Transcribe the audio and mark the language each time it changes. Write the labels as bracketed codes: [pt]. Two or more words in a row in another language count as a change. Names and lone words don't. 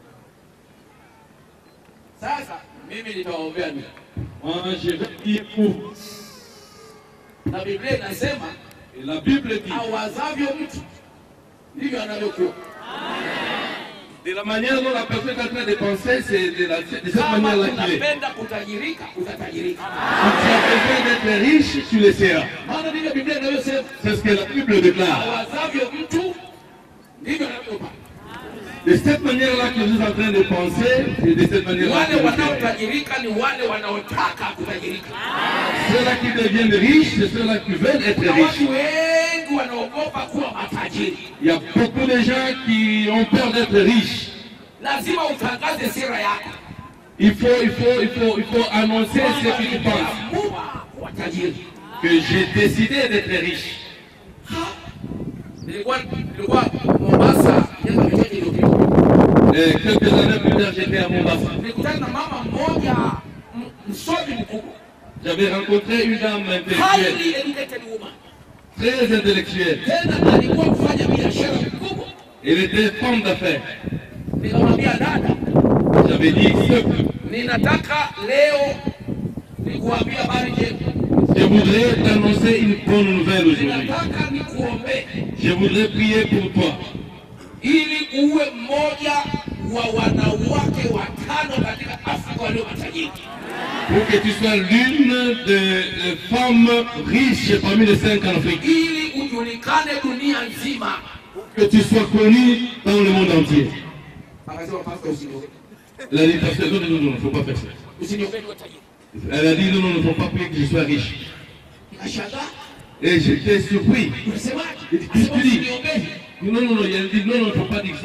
[sw] Sasa mimi nitawaombea nini? [fr] Moi, je vais prier pour vous. [sw] Na Biblia inasema, [fr] Et la Bible dit, [sw] awazavyo mtu ndivyo anavyokuwa. [fr] de la manière dont la personne est en train de penser, c'est de cette [sw] Kama [fr] manière-là qu'il est. [sw] unapenda kutajirika, utatajirika. [fr] Si tu as besoin d'être riche, tu le seras. [sw] Maana ndivyo Biblia inavyosema, [fr] C'est ce que la Bible déclare. [sw] awazavyo mtu ndivyo anavyokuwa. [fr] De cette manière-là que vous êtes en train de penser, et de cette manière-là [sw] Wale [fr] que vous serez. [sw] wanaotajirika ni wale wanaotaka kutajirika. [fr] Ceux-là qui deviennent riches, c'est ceux-là qui veulent être [sw] Na [fr] riches. [sw] watu wengi wanaogopa kuwa matajiri. [fr] Il y a beaucoup de gens qui ont peur d'être riches. [sw] Lazima utangaze sira yako. [fr] Il faut annoncer ce que tu penses. [sw] Niliamua kuwa tajiri. [fr] Que j'ai décidé d'être riche. [sw] Nilikuwa Mombasa miaka michache iliyopita. [fr] Et quelques années plus tard, j'étais à Mombasa. [sw] Nilikutana na mama mmoja msomi mkubwa. [fr] J'avais rencontré une dame intellectuelle, [en] Highly educated woman. [fr] très intellectuelle. [sw] Tena alikuwa kufanya biashara kubwa. [fr] Elle était femme d'affaires. [sw] Nikamwambia dada, [fr] J'avais dit, [sw] ninataka leo nikuambia habari njema. [fr] je voudrais t'annoncer une bonne nouvelle aujourd'hui. [sw] Ninataka nikuombee [fr] Je voudrais prier pour toi. [sw] ili uwe mmoja wa wanawake watano katika Afrika walio matajiri. [fr] Pour que tu sois l'une des femmes riches parmi les 5 en Afrique. [sw] Ili ujulikane dunia nzima. [fr] Que tu sois connu dans le monde entier. Elle a dit, pasteur, non, il ne faut pas faire ça. Elle a dit, non, il ne faut pas prier que je sois riche. Et j'étais surpris. Tu dis, non, elle dit, non, il ne faut pas dire ça.